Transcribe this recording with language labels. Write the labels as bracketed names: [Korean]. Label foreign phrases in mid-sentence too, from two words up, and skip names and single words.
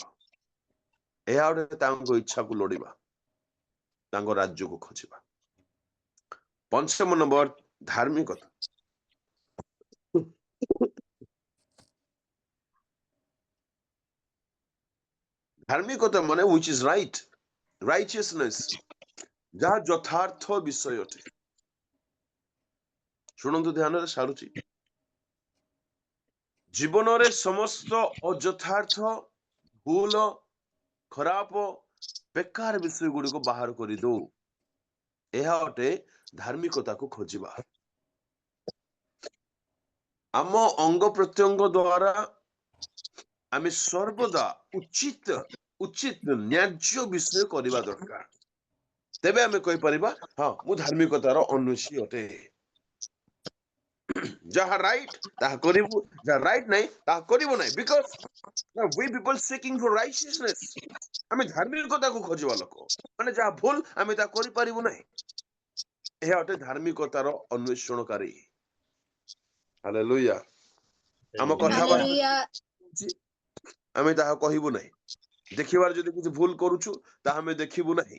[Odia] ଏହା ଗୋଟେ ତାଙ୍କ ଇଚ୍ଛାକୁ ଲୋଡ଼ିବା, ତାଙ୍କ ରାଜ୍ୟକୁ ଖୋଜିବା। ପଞ୍ଚମ ନମ୍ବର, ଧାର୍ମିକତା। ଧାର୍ମିକତା ମାନେ [English] which is right, righteousness, [Odia] ଯାହା ଯଥାର୍ଥ ବିଷୟ ଅଟେ। ଶୁଣନ୍ତୁ ଧ୍ୟାନରେ, ସାରୁଛି। ଜୀବନରେ ସମସ୍ତ ଅଯଥାର୍ଥ, ଭୁଲ, ଖରାପ, ବେକାର ବିଷୟ ଗୁଡିକ ବାହାର କରିଦଉ। ଏହା ଅଟେ ଧାର୍ମିକତାକୁ ଖୋଜିବା। ଆମ ଅଙ୍ଗ ପ୍ରତ୍ୟଙ୍ଗ ଦ୍ୱାରା ଆମେ ସର୍ବଦା ଉଚିତ ନ୍ୟାଯ୍ୟ ବିଷୟ କରିବା ଦରକାର। ତେବେ ଆମେ କହିପାରିବା, ହଁ ମୁଁ ଧାର୍ମିକତାର ଅନ୍ୱେଷୀ ଅଟେ। ଯାହା ରାଇଟ୍ ତାହା କରିବୁ, ଯାହା ରାଇଟ୍ ନାହିଁ ତାହା କରିବ ନାହିଁ। [English] ବିକଜ we people seeking for righteousness, [Odia] ଆମେ ଧାର୍ମିକତାକୁ ଖୋଜିବା ଲୋକ, ମାନେ ଯାହା ଭୁଲ ଆମେ ତାହା କରିପାରିବୁ ନାହିଁ। ଏହା ଅଟେ ଧାର୍ମିକତାର ଅନ୍ୱେଷଣକାରୀ। ହାଲେଲୁୟା। ଆମ କଥାବାର୍ତ୍ତା ଆମେ ତାହା କହିବୁ ନାହିଁ। ଦେଖିବାର ଯଦି କିଛି ଭୁଲ କରୁଛୁ ତାହା ଆମେ ଦେଖିବୁ ନାହିଁ।